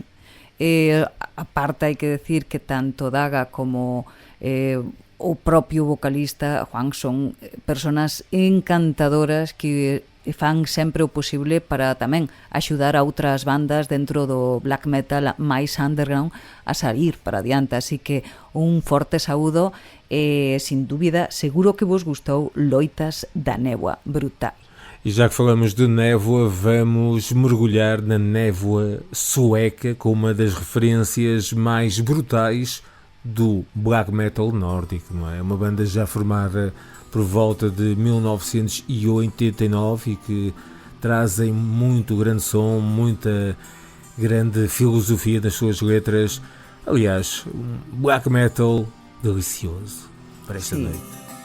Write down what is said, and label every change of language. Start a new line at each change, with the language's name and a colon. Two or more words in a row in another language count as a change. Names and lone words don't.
Galician: Aparte hai que decir que tanto Daga como o propio vocalista Juan son personas encantadoras que fan sempre o posible para tamén axudar a outras bandas dentro do black metal máis underground a salir para adiante, así que un forte saúdo e sin dúbida seguro que vos gustou Loitas da Névoa, brutal.
Portuguese: E já que falamos de névoa, vamos mergulhar na névoa sueca com uma das referências mais brutais do black metal nórdico, não é? Uma banda já formada por volta de 1989 e que trazem muito grande som, muita grande filosofia nas suas letras. Aliás, um black metal delicioso para esta noite.